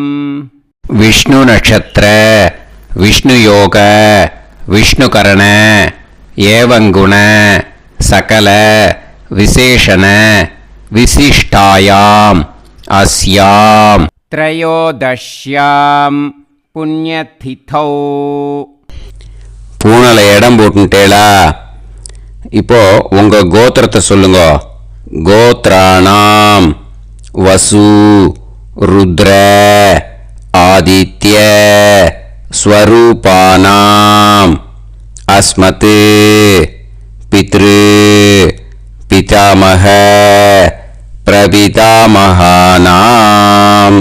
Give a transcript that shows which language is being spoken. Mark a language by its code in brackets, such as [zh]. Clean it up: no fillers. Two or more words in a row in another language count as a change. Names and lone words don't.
[sa] विष्णु नक्षत्र विष्णु योग विष्णुकरण एवं गुण सकल विशेषण विशिष्टायां अस्यां त्रयोदश्यां पुण्यतिथौ. [ta] பூனலை இடம் போட்டுட்டேளா? இப்போ உங்க கோத்திரத்தை சொல்லுங்க. [sa] गोत्राणां वसु रुद्र आदित्य स्वरूपाणां अस्मत् पितृ पितामह प्रपितामहानां.